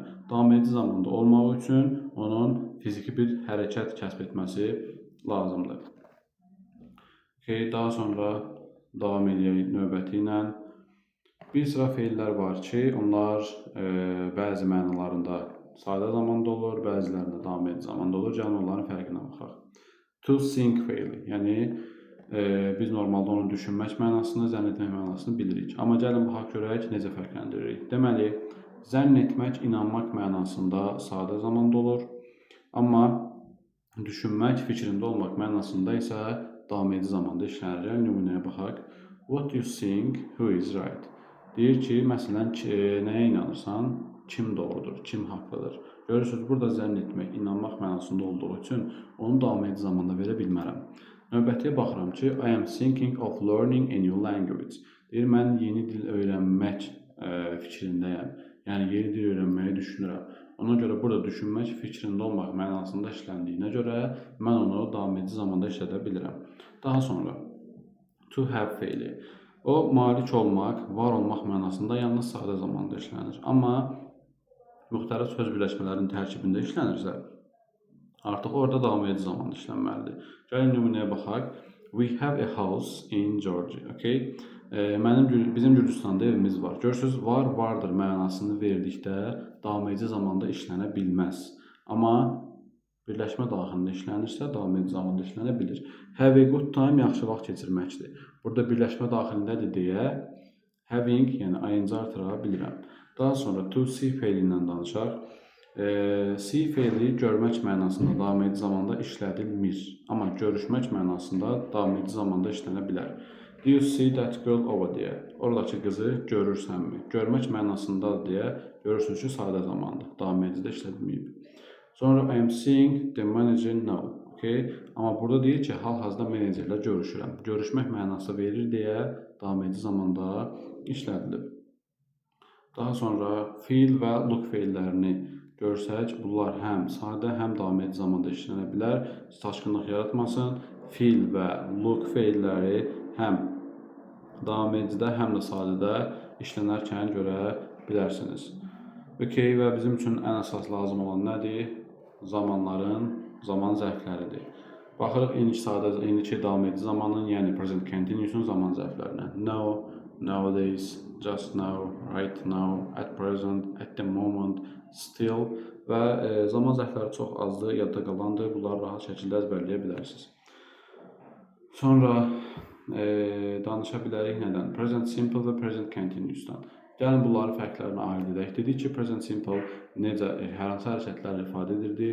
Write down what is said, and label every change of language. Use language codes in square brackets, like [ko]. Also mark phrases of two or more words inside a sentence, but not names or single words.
[az] Davam edici zamanda olmaq üçün onun fiziki bir hərəkət kəsb etməsi lazımdır. Daha sonra davam edək növbəti ilə. Bir sıra feillər var ki, onlar bəzi mənalarında sadə zamanda olur, bəzilərində davam edici zamanda olur. Gəlin onların fərqinə baxaq. [en] To think [az] feili, yəni biz normalda onu düşünmək mənasını, zənn etmək mənasını bilirik. Amma gəlin baxaq görək necə fərqləndiririk. Deməli, zənn etmək, inanmaq mənasında sadə zamanda olur. Amma düşünmək, fikrində olmaq mənasında isə davam edici zamanda işlənir. Nümunəyə baxaq. [en] What do you think, who is right? [az] Deyir ki, məsələn, nəyə inanırsan, kim doğrudur, kim haqlıdır. Görürsünüz, burada zənn etmək, inanmaq mənasında olduğu üçün onu davam edici zamanda verə bilmərəm. Növbətiyə baxıram ki, [en] I am thinking of learning a new language. [az] Deyir, mən yeni dil öyrənmək fikrindəyəm. Yəni, yeni dil öyrənməyi düşünürəm. Ona görə burada düşünmək, fikrində olmaq mənasında işləndiyinə görə mən onu davam edici zamanda işlədə bilirəm. Daha sonra, [en] to have feili. [az] O, malik olmaq, var olmaq mənasında yalnız sadə zamanda işlənir. Amma müxtəlif söz birləşmələrinin tərkibində işlənirsə, artıq orada davam edici zamanda işlənməlidir. Gəlin nümunəyə baxaq. [en] We have a house in Georgia. Okay? [az] Bizim Gürcüstanda evimiz var. Görürsünüz, var, vardır mənasını verdikdə davam edici zamanda işlənə bilməz. Amma birləşmə daxilində işlənirsə, davam edici zamanda işlənə bilir. [en] Have a good time, [az] yaxşı vaxt keçirməkdir. Burada birləşmə daxilindədir deyə having, yəni ing artıra bilirəm. Daha sonra to see feili ilə danışaq. See feili görmək mənasında davam edici zamanda işlədilmir. Amma görüşmək mənasında davam edici zamanda işlənə bilər. [en] Do you see that girl over there? [az] Oradakı qızı görürsənmi? Görmək mənasındadır deyə görürsünüz ki, sadə zamandır. Davam edicidə işlədilməyib. [en] Sonra I am seeing the manager now. Okay? [az] Amma burada deyir ki, hal-hazırda menecerlə görüşürəm. Görüşmək mənası verir deyə davam edici zamanda işlədilib. Daha sonra feel və look feillərini görsək, bunlar həm sadə, həm davam edici zamanda işlənə bilər. Çaşqınlıq yaratmasın. Feel və look feilləri həm davam edicidə, həm də sadədə işlənərkən görə bilərsiniz. Okay, və bizim üçün ən əsas lazım olan nədir? Zamanların zaman zərfləridir. Baxırıq indiki davam edici zamanın, yəni [en] present continuous-un [az] zaman zərflərinə. [en] Now, nowadays, just now, right now, at present, at the moment, still [az] və zaman zərfləri çox azdır, yadda qalandır. Bunları rahat şəkildə əzbərləyə bilərsiniz. Sonra danışa bilərik nədən? [en] Present simple [az] və [en] present continuous-dan. [az] Gəlin bunların fərqlərini ayırd edək. Dedik ki, [en] present simple [az] necə hər hansı hərəkətləri ifadə edirdi?